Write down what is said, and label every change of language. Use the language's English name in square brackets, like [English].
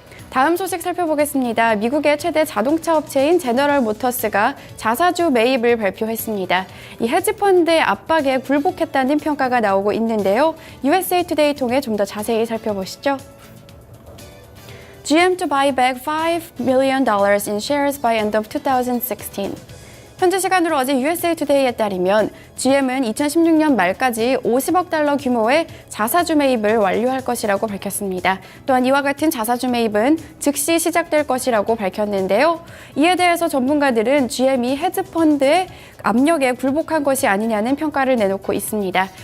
[Korean] 다음 소식 살펴보겠습니다. 미국의 최대 자동차 업체인 제너럴 모터스가 자사주 매입을 발표했습니다. 이 헤지펀드의 압박에 굴복했다는 평가가 나오고 있는데요. USA Today 통해 좀 더 자세히 살펴보시죠. [English] GM to buy back $5 million in shares by end of 2016. [Korean] 현지 시간으로 어제 USA Today에 따르면 GM은 2016년 말까지 50억 달러 규모의 자사주 매입을 완료할 것이라고 밝혔습니다. 또한 이와 같은 자사주 매입은 즉시 시작될 것이라고 밝혔는데요. 이에 대해서 전문가들은 GM이 헤지펀드의 압력에 굴복한 것이 아니냐는 평가를 내놓고 있습니다.